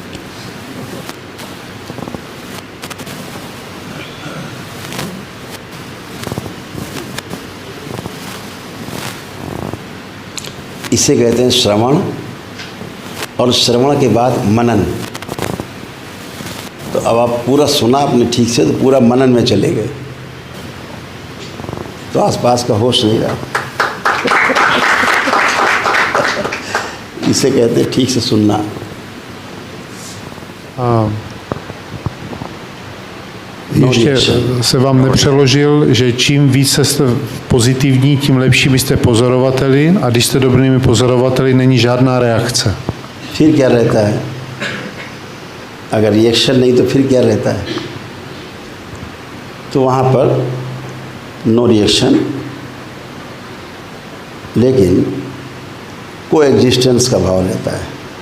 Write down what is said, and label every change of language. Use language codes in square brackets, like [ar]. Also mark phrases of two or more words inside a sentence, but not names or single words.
[hi] इसे कहते हैं श्रवण, और श्रवण के बाद मनन। तो अब आप पूरा सुना आपने ठीक से, तो पूरा मनन में चले गए, तो आसपास का होश नहीं रहा। इसे कहते हैं ठीक से सुनना। [cs] Ještě se vám nepřeložil, že čím více jste pozitivní, tím lepší byste pozorovateli, a když jste dobrými pozorovateli, není žádná reakce. [hi] फिर क्या रहता है? अगर रिएक्शन नहीं तो फिर क्या रहता है? तो वहाँ पर [en] no reaction, [hi] लेकिन को एग्जिस्टेंस का भाव रहता है।